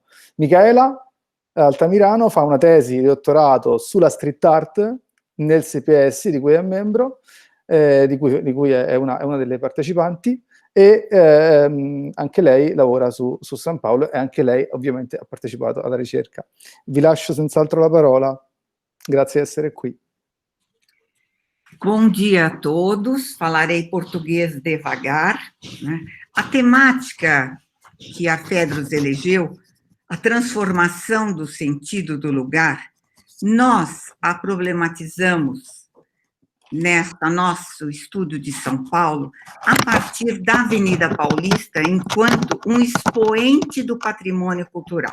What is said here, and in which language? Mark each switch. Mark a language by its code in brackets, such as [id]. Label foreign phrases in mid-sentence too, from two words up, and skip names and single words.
[it] Micaela Altamirano fa una tesi di dottorato sulla street art nel CPS, di cui è membro, di cui è una delle partecipanti, e anche lei lavora su San Paolo, e anche lei ovviamente ha partecipato alla ricerca. Vi lascio senz'altro la parola, grazie di essere qui. [pt] Bom dia a todos, falarei português devagar, né? A temática que a FEDRUS elegeu, a transformação do sentido do lugar, nós a problematizamos nesta nosso estudo de São Paulo a partir da Avenida Paulista enquanto um expoente do patrimônio cultural.